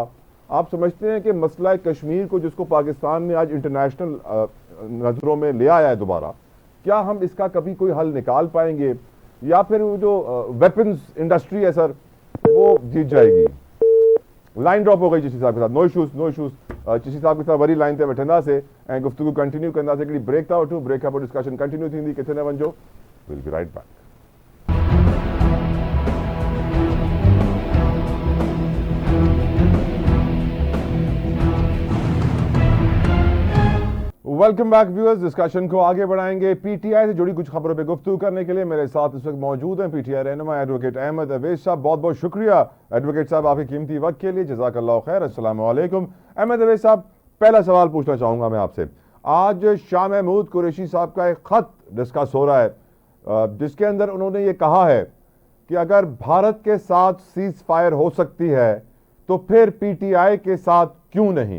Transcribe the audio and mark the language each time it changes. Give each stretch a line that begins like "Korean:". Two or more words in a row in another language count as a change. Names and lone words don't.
Urdu: آپ سمجھتے ہیں کہ مسئلہ کشمیر کو جس کو پاکستان نے آج انٹرنیشنل نظروں میں لے آیا ہے دوبارہ, کیا ہم اس کا کبھی کوئی حل نکال پائیں گے یا پھر وہ جو
English: weapons industry
Urdu: ہے سر وہ جیت جائے گی؟
English: line drop
Urdu: ہو گئی چشتی صاحب کے ساتھ.
English: No issues.
Sindhi: چشتی صاحب کے ساتھ وری لائن تے وٹھندا سے ऐं گفتگو کنٹینیو کندا سے کڑی بریک تھا وٹھو, بریک खां पोइ
English: discussion continue
Sindhi: थींदी, किथे न वञिजो.
English: will be right back. welcome back viewers,
Urdu: ڈسکشن کو آگے بڑھائیں گے. پی ٹی آئی سے جڑی کچھ خبروں پہ گفتگو کرنے کے لیے میرے ساتھ اس وقت موجود ہیں پی ٹی آئی رہنما ایڈوکیٹ احمد اویس صاحب. بہت بہت شکریہ ایڈوکیٹ صاحب آپ کے قیمتی وقت کے لیے,
Arabic: جزاک اللہ خیر. السلام علیکم.
Urdu: احمد اویس صاحب, پہلا سوال پوچھنا چاہوں گا میں آپ سے. آج شاہ محمود قریشی صاحب کا ایک خط ڈسکس ہو رہا ہے جس کے اندر انہوں نے یہ کہا ہے کہ اگر بھارت کے ساتھ سیز فائر ہو سکتی ہے تو پھر پی ٹی آئی کے ساتھ کیوں نہیں؟